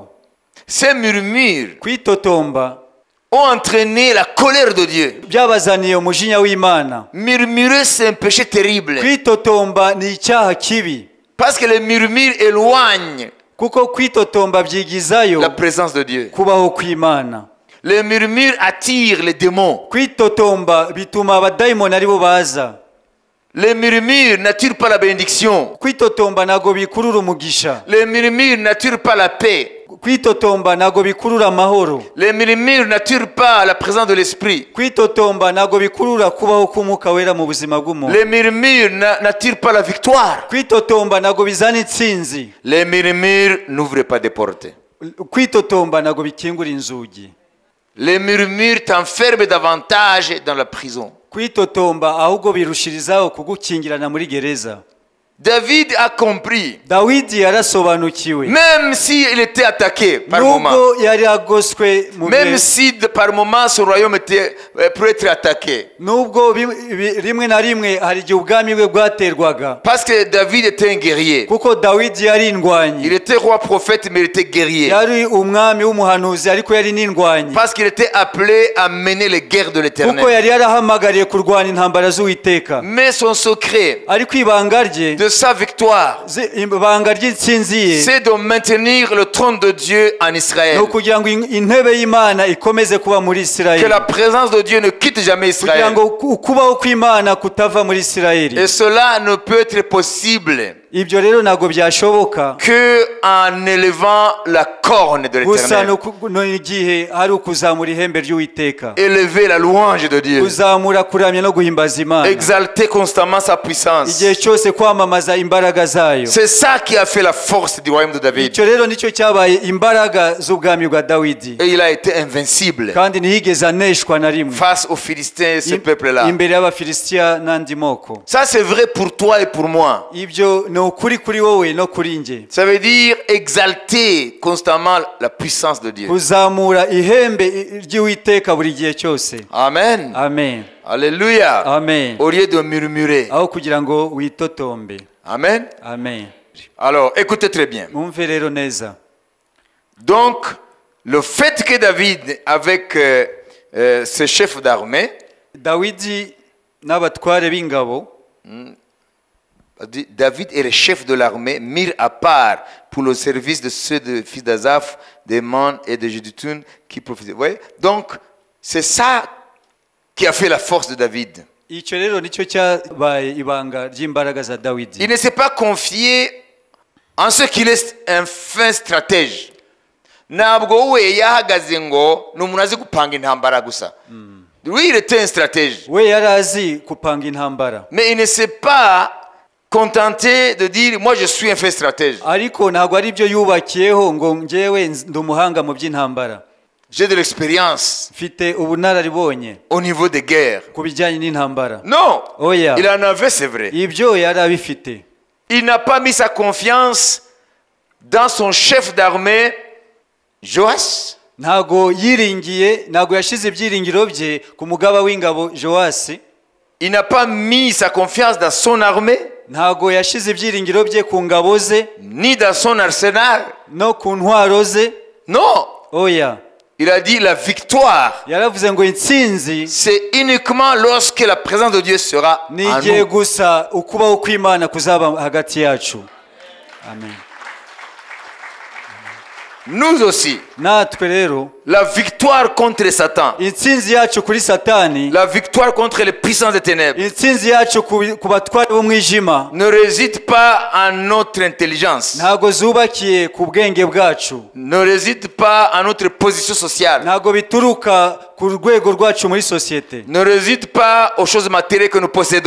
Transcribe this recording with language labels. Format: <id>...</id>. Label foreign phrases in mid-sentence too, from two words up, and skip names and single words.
<fr>Ces murmures</fr> <rw>Kwitotomba</rw> <fr>ont entraîné la colère de Dieu.</fr> <rw>byabazaniye umujinya w'Imana.</rw> <fr>Murmurer, c'est un péché terrible.</fr> <rw>Kwitotomba ni icyaha kibi,</rw> <fr>Parce que les murmures éloignent</fr> <rw>kuko kwitotomba byigizayo</rw> <fr>la présence de Dieu.</fr> <rw>kubaho kw'Imana.</rw> <fr>Les murmures attirent les démons.</fr> <rw>Kwitotomba bituma abadayimoni aribo baza.</rw> <fr>Les murmures n'attirent pas la bénédiction.</fr> <rw>Kwitotomba ntago bikurura umugisha.</rw> <fr>Les murmures n'attirent pas la paix.</fr> <rw>Kwitotomba ntago bikurura amahoro.</rw> <fr>Les murmures n'attirent pas la présence de l'esprit.</fr> <rw>Kwitotomba ntago bikurura kubaho k'Umwuka Wera mu buzima bw'umuntu.</rw> <fr>Les murmures n'attirent pas la victoire.</fr> <rw>Kwitotomba ntago bizana intsinzi.</rw> <fr>Les murmures n'ouvrent pas des portes.</fr> <rw>Kwitotomba ntago bikingura inzugi.</rw> <fr>Les murmures t'enferment davantage dans la prison.</fr> <rw>Kwitotomba ahubwo birushirizaho kugukingirana muri gereza.</rw> <fr>David a compris,</fr> <rw>dawidi yarasobanukiwe</rw> <fr>même s'il était attaqué par moment,</fr> <rw>nubwo yari agoswe mu même bihe</rw> <fr>si par moment son royaume était pour être attaqué,</fr> <rw>nubwo rimwe na rimwe hari igihe ubwami bwe bwaterwaga</rw> <fr>parce que David était un guerrier.</fr> <rw>kuko dawidi yari indwanyi</rw> <fr>Il était roi prophète, mais il était guerrier.</fr> <rw>yari umwami w'umuhanuzi ariko yari n'indwanyi</rw> <fr>Parce qu'il était appelé à mener les guerres de</fr> <rw>kuko</rw> <fr>l'Éternel.</fr> <rw>yari yarahamagariye kurwana intambara z'uwiteka</rw> <fr>Mais son secret</fr> <rw>ariko ibanga rye</rw> <fr>de sa victoire,</fr> <rw>ibanga ry'intsinzi ye</rw> <fr>c'est de maintenir le trône de Dieu en</fr> <rw>ni Israël. ukugira ngo intebe y'imana ikomeze kuba muri Que isirayeli</rw> <fr>la présence de Dieu ne quitte jamais</fr> <rw>kugira Israël. ngo ukubaho kw'imana kutava muri isirayeli</rw> <fr>Et cela ne peut être possible</fr> <rw>ibyo rero ntabwo byashoboka</rw> <fr>que en élevant la corne de</fr> <rw>gusa</rw> <fr>l'Éternel.</fr> <rw>igihe hari ukuzamura ihembe ry'uwiteka</rw> <fr>Élever la louange de Dieu.</fr> <rw>kuzamura kuramya no guhimbaza imana</rw> <fr>Exalter constamment sa puissance.</fr> <rw>igihe cyose kwamamaza imbaraga zayo</rw> <fr>C'est ça qui a fait la force du royaume de David.</fr> <rw>icyo rero nicyo cyabaye imbaraga z'ubwami bwa dawidi</rw> <fr>Et il a été invincible</fr> <rw>kandi ntiyigeze aneshwa na rimwe</rw> <fr>face aux Philistins, ce peuple-là.</fr> <rw>imbere y'abafilisitiya n'andi moko</rw> <fr>Ça, c'est vrai pour toi et pour moi.</fr> <rw>ibyo ni ukuri kuri wowe no kuri njye</rw> <fr>Ça veut dire exalter constamment la puissance de Dieu.</fr> <rw>kuzamura ihembe ry'uwiteka buri gihe cyose Amen. amen Alléluia. amen</rw> <fr>Au lieu de murmurer.</fr> <rw>aho kugira ngo witotombe Amen. amen</rw> <fr>Alors, écoutez très bien.</fr> <rw>mwumve rero neza</rw> <fr>Donc, le fait que David, avec ses chefs d'armée,</fr> <rw>dawidi n'abatware b'ingabo</rw> <fr>David et les chefs de l'armée mirent à part pour le service de ceux de fils d'Azaph, d'Eman et de Jeduthun qui prophétisaient. Vous voyez? Donc, c'est ça qui a fait la force de David.</fr> <rw>icyo rero nicyo cyabaye ibanga ry'imbaraga za dawidi</rw> <fr>Il ne s'est pas confié en ce qu'il est un fin stratège.</fr> <rw>Ntabwo we yahagaze ngo ni umuntu azi gupanga intambara gusa.</rw> <fr>Lui, il était un stratège.</fr> <rw>we yari azi gupanga intambara</rw> <fr>Mais il ne s'est pas contenté de dire moi je suis un fin stratège.</fr> <rw>ariko ntabwo ari byo yubakiyeho ngo njyewe ndi umuhanga mu by'intambara</rw> <fr>J'ai de l'expérience</fr> <rw>mfite ubunararibonye</rw> <fr>au niveau des guerres.</fr> <rw>ku bijyanye n'intambara Non, oya</rw> <fr>il en avait, c'est vrai.</fr> <rw>ibyo yari abifite</rw> <fr>Il n'a pas mis sa confiance dans son chef d'armée, Joas.</fr> <rw>ntabwo yashyize ibyiringiro bye ku mugaba w'ingabo joasi</rw> <fr>Il n'a pas mis sa confiance dans son armée,</fr> <rw>ntabwo yashyize ibyiringiro bye ku ngabo ze</rw> <fr>ni dans son arsenal.</fr> <rw>no ku ntwaro ze Non, oya</rw> <fr>il a dit la victoire,</fr> <rw>yaravuze ngo intsinzi</rw> <fr>c'est uniquement lorsque la présence de Dieu sera en</fr> <rw>n'igihe nous. gusa ukubaho kw'imana kuzaba hagati yacu amen</rw> <fr>Nous aussi,</fr> <rw>natwe rero</rw> <fr>la victoire contre Satan,</fr> <rw>intsinzi yacu kuri satani</rw> <fr>la victoire contre les puissances des ténèbres</fr> <rw>intsinzi yacu ku batware b'umwijima</rw> <fr>ne réside pas en notre intelligence,</fr> <rw>ntabwo zubakiye ku bwenge bwacu</rw> <fr>ne réside pas en notre position sociale,</fr> <rw>ntabwo bituruka ku rwego rwacu muri sosiyete</rw> <fr>ne réside pas aux choses matérielles que nous possédons,</fr>